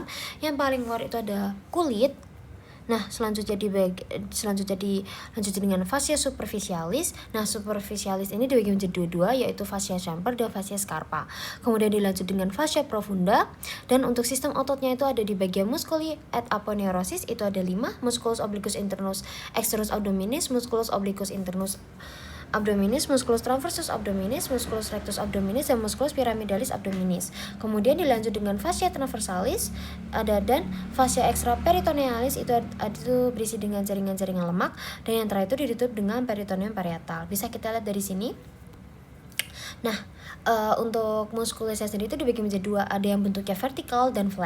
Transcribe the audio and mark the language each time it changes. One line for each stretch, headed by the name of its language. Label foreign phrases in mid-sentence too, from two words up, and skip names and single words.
Indonesian: Yang paling luar itu ada kulit. Nah, selanjutnya dengan
Latin: fascia superficialis.
Indonesian: Nah, superficialis ini dibagi menjadi dua, yaitu
Latin: fascia chamfer
Indonesian: dan
Latin: fascia scarpa.
Indonesian: Kemudian dilanjut dengan
Latin: fascia profunda.
Indonesian: Dan untuk sistem ototnya itu ada di bagian
Latin: musculi et aponeurosis,
Indonesian: itu ada
Latin: 5, musculus obliquus internus externus abdominis, musculus obliquus internus abdominis, musculus transversus abdominis, musculus rectus abdominis, dan musculus pyramidalis abdominis.
Indonesian: Kemudian dilanjut dengan
Latin: fascia transversalis
Indonesian: dan
Latin: fascia extraperitonealis,
Indonesian: itu berisi dengan jaringan-jaringan lemak, dan yang terakhir itu ditutup dengan
Latin: peritoneum parietal.
Indonesian: Bisa kita lihat dari sini. Nah, untuk muskulusnya sendiri itu dibagi menjadi dua, ada yang bentuknya vertikal dan flat.